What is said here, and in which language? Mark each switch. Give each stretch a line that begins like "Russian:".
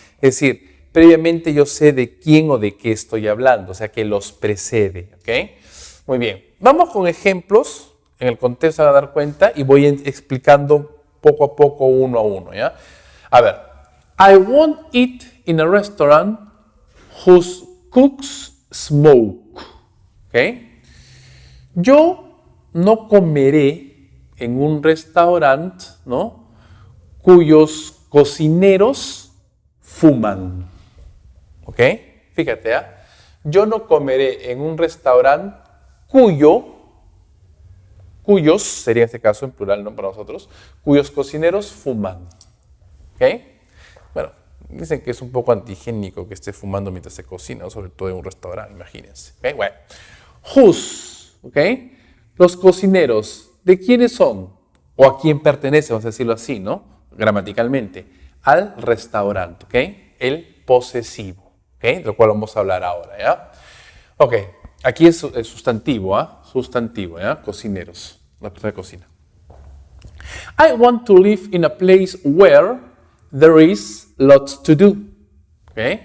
Spanish: Es decir, previamente yo sé de quién o de qué estoy hablando, o sea, que los precede, ¿okay? Muy bien, vamos con ejemplos, en el contexto van a dar cuenta y voy explicando poco a poco, uno a uno, ¿ya? A ver,
English: I won't eat in a restaurant whose cooks smoke.
Spanish: ¿Okay? Yo no comeré en un restaurante, ¿no?, cuyos cocineros fuman. ¿Ok? Fíjate, yo no comeré en un restaurante cuyos, sería en este caso en plural, ¿no?, para nosotros, cuyos cocineros fuman. ¿Ok? Bueno, dicen que es un poco antihigiénico que esté fumando mientras se cocina, sobre todo en un restaurante, imagínense. ¿Ok? Bueno. Whose, ¿ok? Los cocineros, ¿de quiénes son? O a quién pertenece, vamos a decirlo así, ¿no? Gramaticalmente. Al restaurante, ¿ok? El posesivo, ¿ok? Lo cual vamos a hablar ahora, ¿ya? Ok, aquí es el sustantivo, Sustantivo, ¿ya? Cocineros, la persona que cocina.
English: I want to live in a place where there is lots to do, ¿ok?